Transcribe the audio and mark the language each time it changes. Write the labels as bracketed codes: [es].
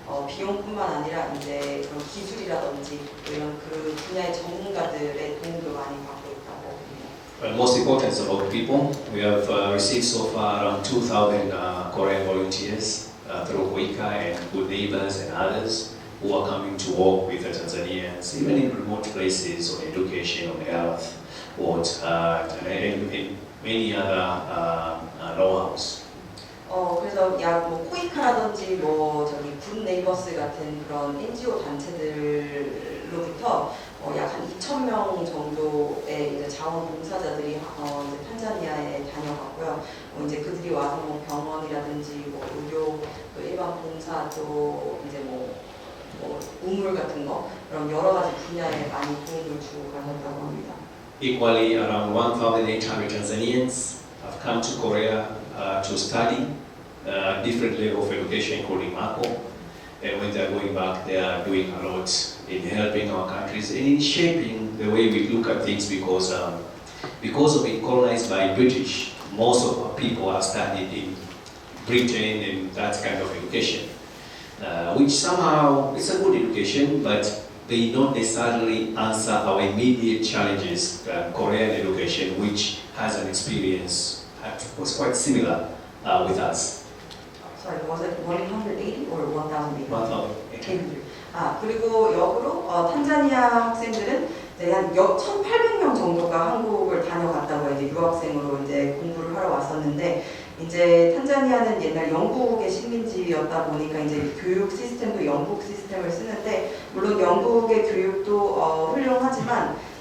[ko] 비용뿐만 아니라 이제 그런 기술이라든지 이런 그 분야의 전문가들의 도움도 많이 받고 있다고 봅니다. [en] But most important is about people. We have received so far around 2,000 Korean volunteers through Koika and Good Neighbors and others who are coming to work with the Tanzanians, even in remote places on education, on health, and many other know-hows. [ko] 그래서 약 뭐 코이카라든지 뭐 저기 굿 네이버스 같은 그런 NGO 단체들로부터 약 한 2,000명 정도의 이제 자원봉사자들이 이제 탄자니아에 다녀갔고요. 이제 그들이 와서 뭐 병원이라든지 뭐 의료, 또 일반 봉사, 또 이제 뭐 우물 같은 거 그런 여러 가지 분야에 많이 도움을 주고 가셨다고 합니다. [en] Equally, around 1,800 Tanzanians have come to Korea to study different level of education, including Mako. And when they are going back, they are doing a lot in helping our countries and in shaping the way we look at things because of being colonized by British, most of our people are studied in Britain and that kind of education, which somehow it's a good education, but they don't necessarily answer our immediate challenges. Korean education, which has an experience, was quite similar with us. Sorry, was it 180 or 1,800? 1,800. [ko] 그리고 역으로 탄자니아 학생들은 이제 한 1,800명 정도가 한국을 다녀갔다고 이제 유학생으로 이제 공부를 하러 왔었는데 이제 탄자니아는 옛날 영국의 식민지였다 보니까 이제 교육 시스템도 영국 시스템을 쓰는데 물론 영국의 교육도 훌륭하지만